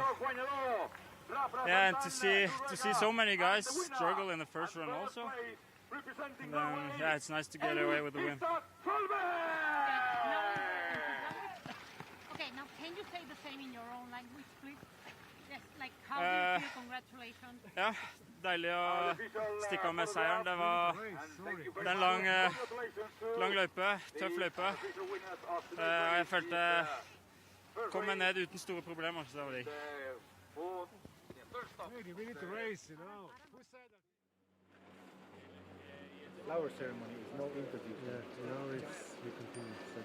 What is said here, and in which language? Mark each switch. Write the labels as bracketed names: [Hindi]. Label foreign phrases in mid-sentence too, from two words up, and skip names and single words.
[English] Yeah, and to see so many guys struggle in the first run also. And then, yeah, it's nice to get away with the win. Okay, now can you say the same in your own language, please? Yes, like how do you feel? Congratulations. [Norwegian] Ja, deilig å stikke av med seieren. Det var en lang løype, tøff løype. Jeg følte kom meg ned uten store problemer, så det var digg. [English] We need to race, you know. Who said that? Flower ceremony is no interview. Yeah, now we continue.